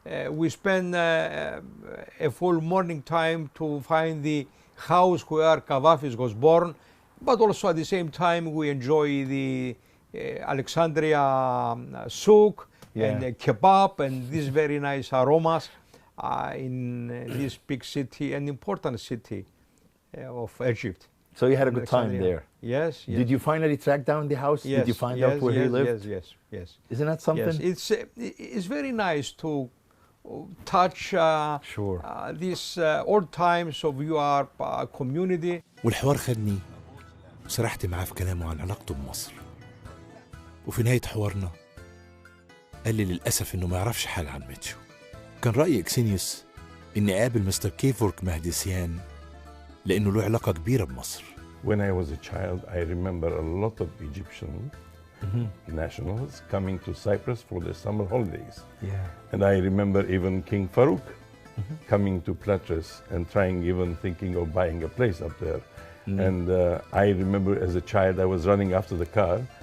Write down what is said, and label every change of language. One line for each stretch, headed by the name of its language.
English: We spend a full morning time to find the house where Kavafis was born, but also at the same time we enjoy the Alexandria souk and kebab and these very nice aromas in this big city, an important city of Egypt. So you had a good time there? Yes. Did you finally track down the house? Yes, did you find out where he lived? Yes. Isn't that something? Yes, it's very nice to touch these old times of your community.
Arabic: والحوار خدني وسرحت معاه في كلامه عن علاقته بمصر. وفي نهاية حوارنا قال لي للأسف إنه ما يعرفش حاجة عن ميتشو. كان رأي إكسينيوس إني أقابل مستر كيفورك مهدسيان لأنه له علاقة كبيرة بمصر.
English: When I was a child, I remember a lot of Egyptian nationals coming to Cyprus for the summer holidays. And I remember even King Farouk coming to Platras and thinking of buying a place up there. And I remember as a child, I was running after the car.